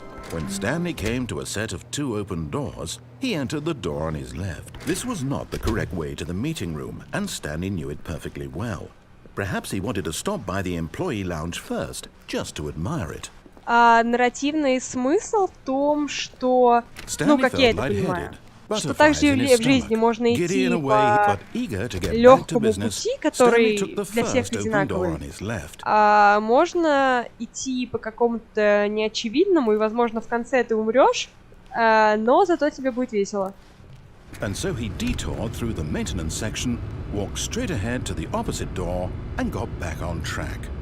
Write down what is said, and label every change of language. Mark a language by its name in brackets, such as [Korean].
[English] When Stanley came to a set of 2 open doors, he entered the door on his left. This was not the correct way to the meeting room, and Stanley knew it perfectly well. Perhaps he wanted to stop by the employee lounge first, just to admire it. [Russian] Нарративный смысл в том, что, ну, как я это понимаю, что также в жизни можно идти по легкому пути, который для всех одинаковый, а можно идти по какому-то неочевидному, и, возможно, в конце ты умрёшь, но зато тебе будет весело. [English] And so he detoured through the maintenance section, walked straight ahead to the opposite door, and got back on track.